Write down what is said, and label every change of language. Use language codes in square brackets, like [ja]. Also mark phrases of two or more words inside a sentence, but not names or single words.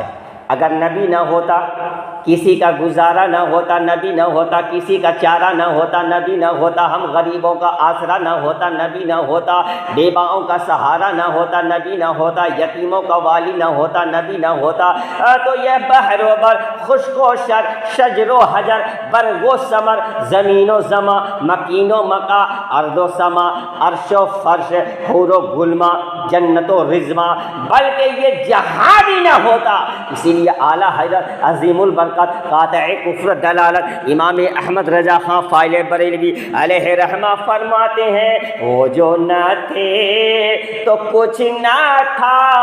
[ur] اگر نبی نہ ہوتا کسی کا گزارا نہ ہوتا، نبی نہ ہوتا کسی کا چارہ نہ ہوتا، نبی نہ ہوتا ہم غریبوں کا آسرا نہ ہوتا، نبی نہ ہوتا بیواؤں کا سہارا نہ ہوتا، نبی نہ ہوتا یتیموں کا والی نہ ہوتا، نبی نہ ہوتا تو یہ بحر و بر، خشک و شر، شجر و حجر، برگ و ثمر، زمین و زماں، مکین و مکا، ارض و سما، عرش و فرش، حور و گلما، جنت و رضواں، بلکہ یہ جہاں بھی نہ ہوتا۔ اسی لیے اعلیٰ حضرت عظیم البرکت قاطع کفر دلالت امام احمد رضا خان فائل بریلوی علیہ رحمہ فرماتے ہیں وہ جو نہ تھے تو کچھ نہ تھا،